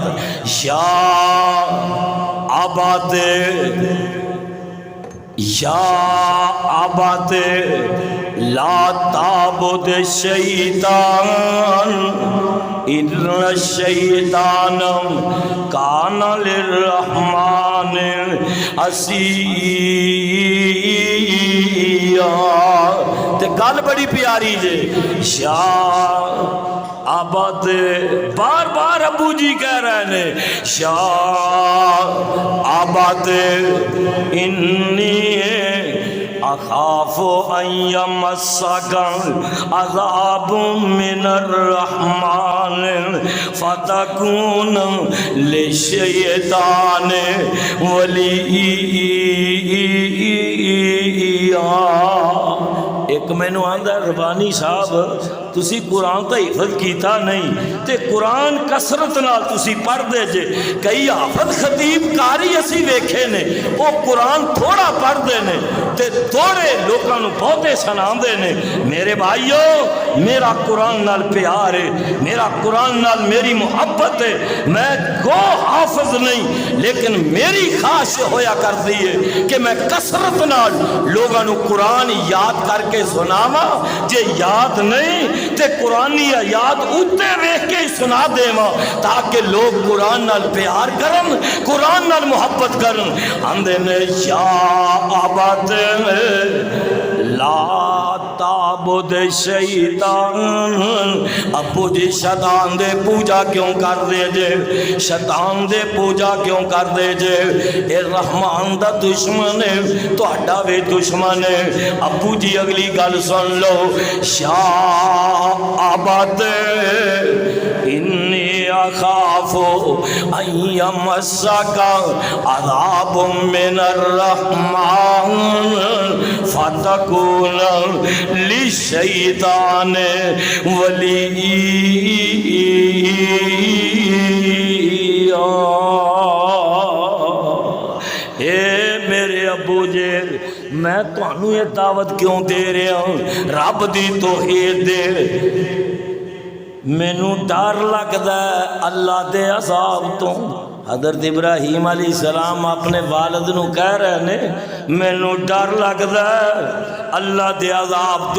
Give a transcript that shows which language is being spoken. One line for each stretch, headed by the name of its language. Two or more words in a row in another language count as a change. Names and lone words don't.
Arabic: یا آباد یا آباد لا تعبد الشیطان ان الشیطان کان للرحمن عصیا.
Punjabi: تے گل بڑی پیاری جے.
Arabic: یا آباد
Punjabi: بار بار ابو جی کہہ رہے ہیں
Arabic: یا آباد انی اخاف ان یمسک عذاب من الرحمن فتکون للشیطان ولیا.
Punjabi: ایک مینو آندا ربانی صاحب تسی قرآن تو حفظ کیتا نہیں تے قرآن کسرت نال تسی پڑھ دے جے. کئی حافظ خطیب کاری اسی ویکھے نے وہ قرآن تھوڑا پڑھ دے نے تے تھوڑے لوکاں نو بہتے سنا دے نے. میرے بھائیو میرا قرآن نال پیار ہے, میرا قرآن نال میری محبت ہے. میں گو حافظ نہیں لیکن میری خواہش ہویا کرتی ہے کہ میں کسرت نال لوگاں نو قرآن یاد کر کے سناواں. جے یاد نہیں تے قرآنی آیات اتے ویکھ کے سنا دیواں تاکہ لوگ قرآن نال پیار کرن, قرآن نال محبت کرن. آندے نے
Arabic: یا آباد لا تعبد شیطان.
Punjabi: ابو جی شیطان دے پوجا کیوں کر دے جے, شیطان دے پوجا کیوں کر دے جے؟ اے رحمان دا دشمن ہے, تہاڈا وی دشمن ہے. ابو جی اگلی گل سن لو.
Arabic: یا آباد انی اخاف ان یمسک عذاب من الرحمن فتکون للشیطان ولیا.
Punjabi: اے میرے ابو جی میں تانوں یہ دعوت کیوں دے رہا ہوں؟ رب دی توحید دے. مینوں ڈر لگدا ہے اللہ دے عذاب تو. حضرت ابراہیم علیہ السلام اپنے والد نو کہہ رہے نے مینوں ڈر لگدا ہے اللہ دے عذاب تو.